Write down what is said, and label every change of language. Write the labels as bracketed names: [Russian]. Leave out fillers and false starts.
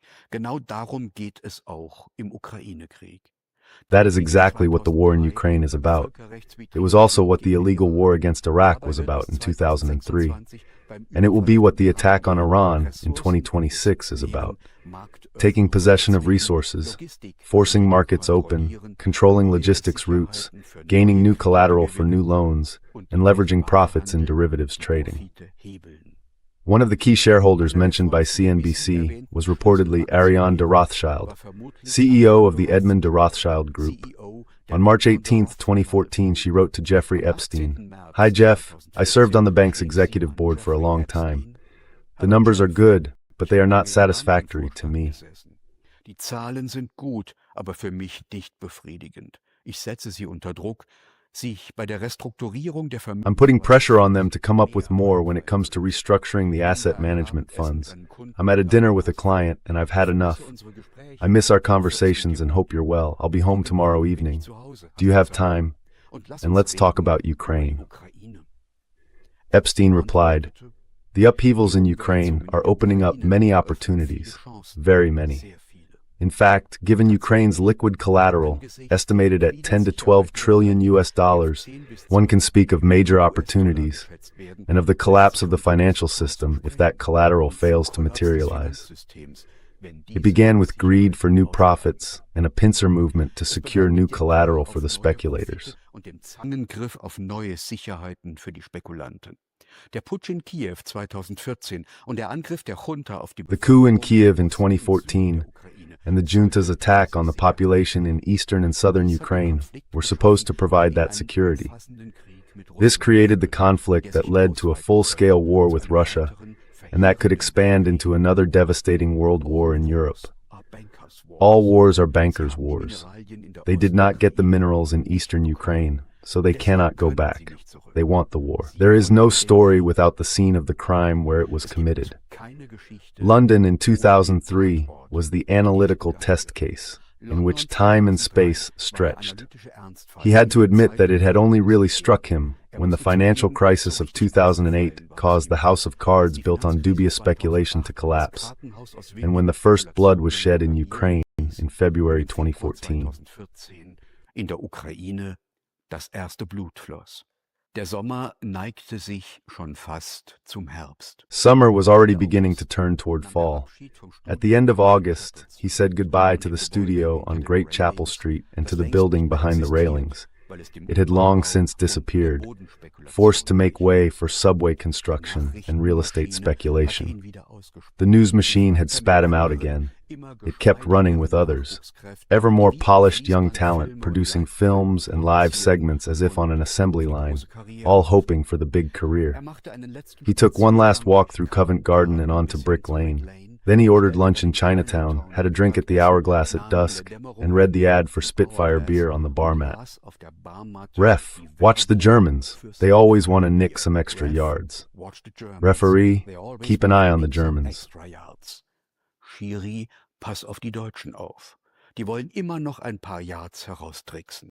[German] Genau darum geht es auch im Ukraine-Krieg. [English] That is exactly what the war in Ukraine is about. It was also what the illegal war against Iraq was about in 2003. And it will be what the attack on Iran in 2026 is about. Taking possession of resources, forcing markets open, controlling logistics routes, gaining new collateral for new loans, and leveraging profits in derivatives trading. One of the key shareholders mentioned by CNBC was reportedly Ariane de Rothschild, CEO of the Edmond de Rothschild Group. On March 18, 2014, she wrote to Jeffrey Epstein, "Hi Jeff, I served on the bank's executive board for a long time. The numbers are good, but they are not satisfactory to me. [German] Die Zahlen sind gut, aber für mich nicht befriedigend. Ich setze sie unter Druck, sich bei der Restrukturierung der [English] I'm putting pressure on them to come up with more when it comes to restructuring the asset management funds. I'm at a dinner with a client and I've had enough. I miss our conversations and hope you're well. I'll be home tomorrow evening. Do you have time? And let's talk about Ukraine." Epstein replied, "The upheavals in Ukraine are opening up many opportunities, very many. In fact, given Ukraine's liquid collateral, estimated at 10 to 12 trillion US dollars, one can speak of major opportunities, and of the collapse of the financial system if that collateral fails to materialize. It began with greed for new profits and a pincer movement to secure new collateral for the speculators. [German] Angriff auf neue Sicherheiten für die Spekulanten. Der Putsch in Kiew 2014 und der Angriff der Junta auf die [English] The coup in Kiev in 2014 and the junta's attack on the population in eastern and southern Ukraine were supposed to provide that security. This created the conflict that led to a full-scale war with Russia, and that could expand into another devastating world war in Europe. All wars are bankers' wars. They did not get the minerals in eastern Ukraine, so they cannot go back. They want the war. There is no story without the scene of the crime where it was committed. London in 2003 was the analytical test case, in which time and space stretched. He had to admit that it had only really struck him when the financial crisis of 2008 caused the house of cards built on dubious speculation to collapse, and when the first blood was shed in Ukraine in February 2014. [German] In der Ukraine das erste Blut floss. Der Sommer neigte sich schon fast zum Herbst. [English] Summer was already beginning to turn toward fall. At the end of August, he said goodbye to the studio on Great Chapel Street and to the building behind the railings. It had long since disappeared, forced to make way for subway construction and real estate speculation. The news machine had spat him out again. It kept running with others, ever more polished young talent producing films and live segments as if on an assembly line, all hoping for the big career. He took one last walk through Covent Garden and onto Brick Lane. Then he ordered lunch in Chinatown, had a drink at the Hourglass at dusk, and read the ad for Spitfire beer on the bar mat. "Ref, watch the Germans. They always want to nick some extra yards. Referee, keep an eye on the Germans." [German] Schiri, pass auf die Deutschen auf. Die wollen immer noch ein paar Yards heraustricksen.